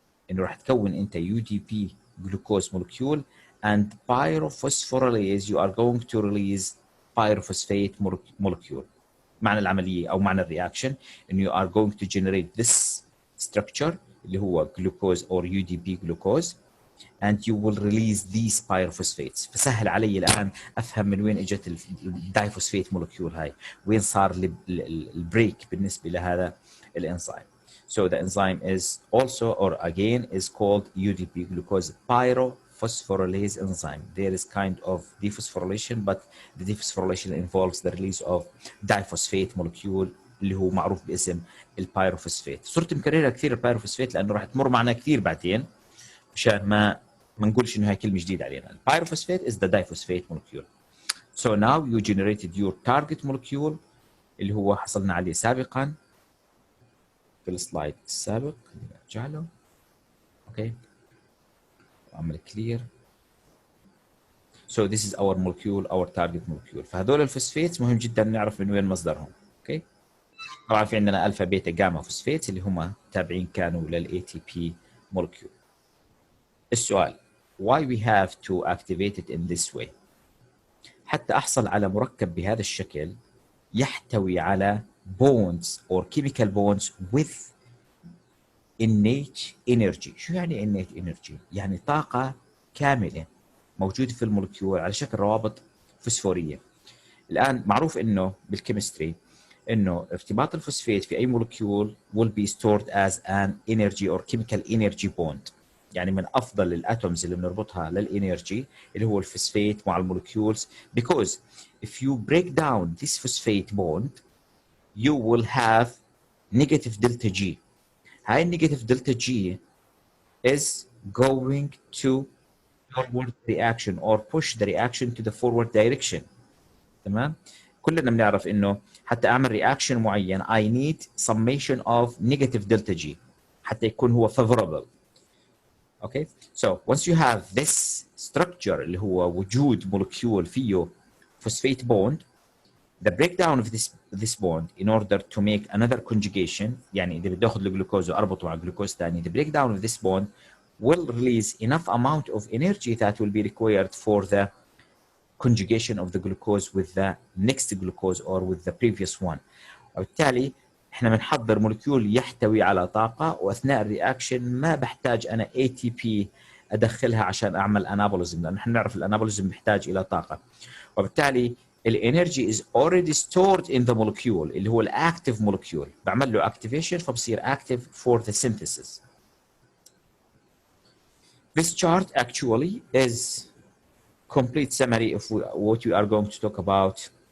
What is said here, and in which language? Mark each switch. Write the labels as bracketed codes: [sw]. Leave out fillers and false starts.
[ar] إنه راح تكون أنت [en] UDP glucose molecule and pyrophosphorylase you are going to release pyrophosphate molecule. [ar] معنى العملية أو معنى الرياكشن إنه [en] you are going to generate this structure [ar] اللي هو [en] glucose or UDP glucose and you will release these pyrophosphates. [ar] فسهل علي الآن أفهم من وين إجت الدايفوسفيت مولكيول هاي وين صار البريك بالنسبة لهذا الإنزيم. [en] So the enzyme is also or again is called UDP glucose pyrophosphorylase enzyme. There is kind of dephosphorylation but the dephosphorylation involves the release of diphosphate molecule [ar] اللي هو معروف باسم البايروفوسفات. صرت مكررها كثير البايروفوسفات لأنه راح تمر معنا كثير بعدين مشان ما نقولش إنه هاي كلمة جديدة علينا. [en] البايروفوسفات is the diphosphate molecule. So now you generated your target molecule [ar] اللي هو حصلنا عليه سابقا في السلايد السابق. نرجع له. [en] Okay. [ar] أعمل clear. [en] So this is our molecule, our target molecule. [ar] فهذول الفوسفيتس مهم جدا نعرف من وين مصدرهم. [en] Okay. [ar] طبعا في عندنا ألفا بيتا جاما فوسفيتس اللي هم تابعين كانوا لل ATP molecule. السؤال [en] why we have to activate it in this way؟ [ar] حتى أحصل على مركب بهذا الشكل يحتوي على [en] bonds or chemical bonds with innate energy. [ar] شو يعني innate energy؟ يعني طاقة كاملة موجودة في المولكيول على شكل روابط فوسفورية. الآن معروف إنه بالكيمستري إنه ارتباط الفوسفات في أي مولكيول [en] will be stored as an energy or chemical energy bond. [ar] يعني من أفضل الأتومز اللي بنربطها للإنرجي اللي هو الفوسفات مع المولكيولز [en] because if you break down this phosphate bond you will have negative delta G. هاي النيجاتيف دلتا G is going to forward reaction or push the reaction to the forward direction. [ar] تمام؟ كلنا بنعرف انه حتى اعمل رياكشن معين [en] I need summation of negative delta G [ar] حتى يكون هو favorable. [en] Okay? So once you have this structure [ar] اللي هو وجود مولكيول فيه [en] phosphate bond, the breakdown of this bond in order to make another conjugation [ar] يعني إذا بدي أخذ الجلوكوز وأربطه مع جلوكوز ثاني, [en] the breakdown of this bond will release enough amount of energy that will be required for the conjugation of the glucose with the next glucose or with the previous one. [ar] وبالتالي احنا بنحضر مولكيول يحتوي على طاقة واثناء الرياكشن ما بحتاج انا ATP ادخلها عشان اعمل انابوليزم لان احنا بنعرف الانابوليزم بيحتاج الى طاقة. وبالتالي الانرجي [en] is already stored in the molecule [ar] اللي هو الاكتيف molecule بعمل له activation فبصير active [en] for the synthesis. This chart actually is complete summary of what we are going to talk about.